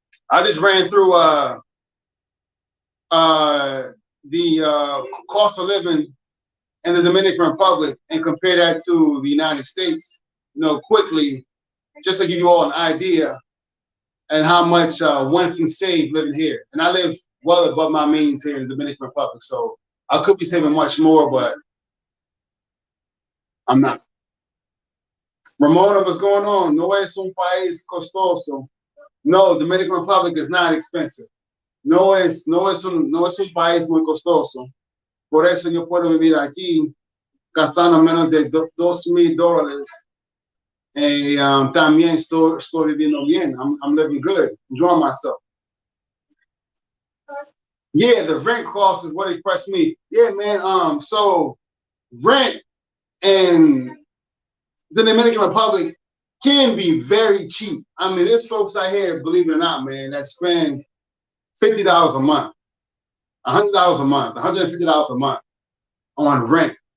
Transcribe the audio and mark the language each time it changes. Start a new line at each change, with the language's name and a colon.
English: I just ran through the cost of living in the Dominican Republic and compare that to the United States, quickly, just to give you all an idea and how much one can save living here. And I live well above my means here in the Dominican Republic, so I could be saving much more, but I'm not.
Spanish: Ramona,
English: what's going on?
Spanish: No es un país costoso.
English: No, Dominican Republic is not expensive.
Spanish: No es un país muy costoso. Por eso yo puedo vivir aquí gastando menos de $2,000. También estoy viviendo bien.
English: I'm living good, enjoying myself. Yeah, the rent cost is what impressed me. Yeah, man. So rent in the Dominican Republic can be very cheap. I mean, there's folks out here, believe it or not, man, that spend $50 a month, $100 a month, $150 a month on rent.